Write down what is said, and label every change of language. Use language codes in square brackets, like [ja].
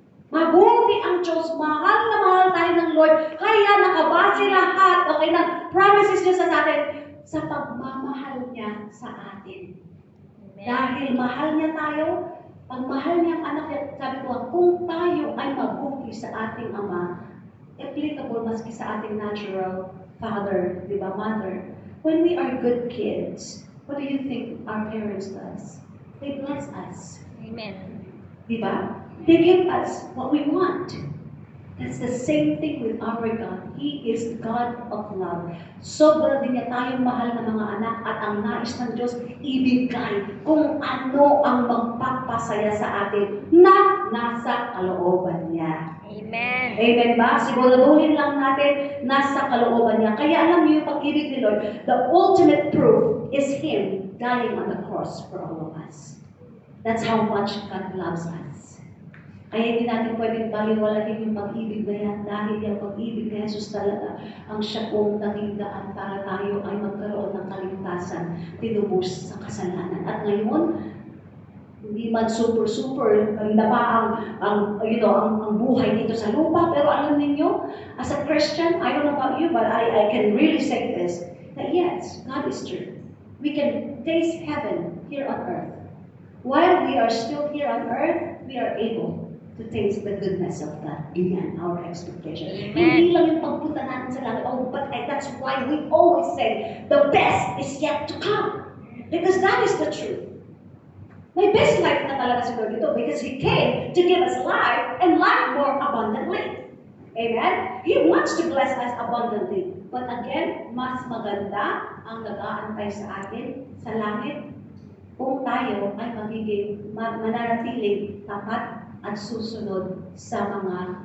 [tl] Mabuti ang Diyos, mahal na mahal tayo ng Lord, kaya nakabase lahat, okay, ng promises niya sa atin, sa pagmamahal niya sa atin. Amen. Dahil mahal niya tayo, pag mahal niya ang anak niya, sabi ko, kung tayo ay mabuti sa ating Ama, applicable maski sa ating natural father, di ba, mother. [en] When we are good kids, what do you think our parents does? They bless us. Amen. [tl] Di ba? [en] They give us what we want. That's the same thing with our God. He is God of love. [tl] Sobra din niya tayong mahal na mga anak at ang nais ng Diyos ibigay kung ano ang magpapasaya sa atin na nasa kalooban niya. [en] Amen. [tl] Amen ba? Siguraduhin lang natin nasa kalooban niya. Kaya alam niyo yung pag-ibig ni Lord, [en] the ultimate proof is Him dying on the cross for all of us. That's how much God loves us. [tl] Kaya hindi natin pwedeng baliwalahin yung pag-ibig na yan dahil yung pag-ibig na Jesus talaga ang siya pong naging daan para tayo ay magkaroon ng kaligtasan, tinubos sa kasalanan. At ngayon, hindi man super, ganda pa ang buhay dito sa lupa. Pero alam niyo, [en] as a Christian, I don't know about you, but I can really say this, that yes, God is true. We can taste heaven here on earth. While we are still here on earth, we are able to taste the goodness of God. Ganyan, our expectation. Amen. [tl] Hindi lang yung pagpunta natin sa langit. [en] Oh, but that's why we always say, the best is yet to come. Because that is the truth. [tl] May best life na talaga si Lord ito [en] because He came to give us life and life more abundantly. Amen? He wants to bless us abundantly. But again, [tl] mas maganda ang nag-aantay sa atin sa langit kung tayo ay mananatiling tapat at susunod sa mga